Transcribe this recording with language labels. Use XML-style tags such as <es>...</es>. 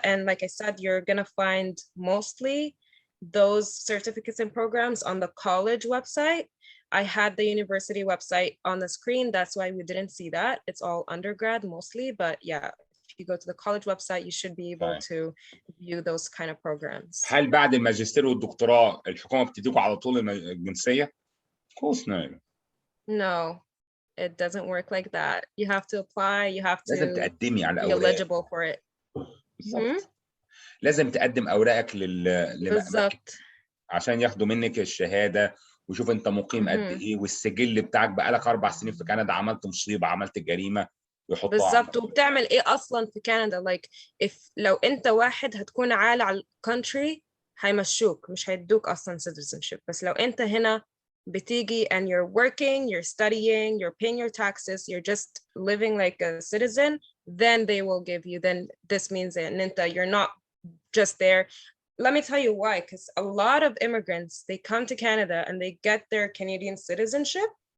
<en>And like I said, you're gonna find mostly those certificates and programs on the college website. I had the university website on the screen, that's why we didn't see that. It's all undergrad mostly, but yeah, if you go to the college website, you should be able to view those kind of programs.</en> <ar>هل بعد الماجستير والدكتوراه الحكومة بتديكوا على طول الجنسية؟</ar> <en>Of course no. No, it doesn't work like that. You have to apply, you have</en> <ar>لازم</ar> <en>to</en> <ar>تقدمي على</ar> <en>be</en> <ar>الأوراق.</ar> <en>eligible for it.</en> <ar>بالظبط. لازم تقدم أوراقك بالظبط. عشان ياخدوا منك الشهادة وشوف انت مقيم قد ايه والسجل بتاعك بقالك 4 سنين في كندا، عملت مصيبة، عملت جريمة، يحطوها بالظبط. وبتعمل ايه اصلا في كندا؟</ar> <en>like if</en> <ar>لو انت واحد هتكون عالي على الكونتري هيمشوك، مش هيدوك اصلا citizenship. بس لو انت هنا بتيجي</ar> <en>and you're working, you're studying, you're paying your taxes, you're just living like a citizen, then they will give you, then this means that you're not just there. Let me tell you why, because a lot of immigrants, they come to Canada and they get their Canadian citizenship.</en>